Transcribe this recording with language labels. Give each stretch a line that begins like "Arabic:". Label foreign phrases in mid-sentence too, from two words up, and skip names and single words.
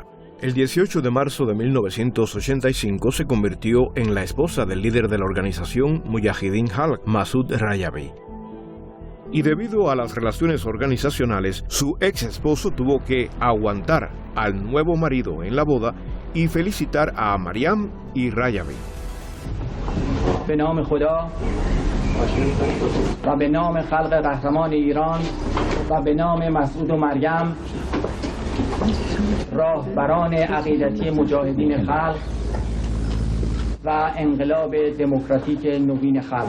Spanish: El 18 de marzo de 1985 se convirtió en la esposa del líder de la organización Mujahedin Khalq, Masoud Rajavi. Y debido a las relaciones organizacionales, su ex esposo tuvo que aguantar al nuevo marido en la boda y felicitar a Maryam y Rajavi.
Persian: به نام خدا و به نام خلق قهرمان ایران و به نام مسعود و مریم راهبران عقیدتی مجاهدین خلق و انقلاب دموکراتیک نوین خلق.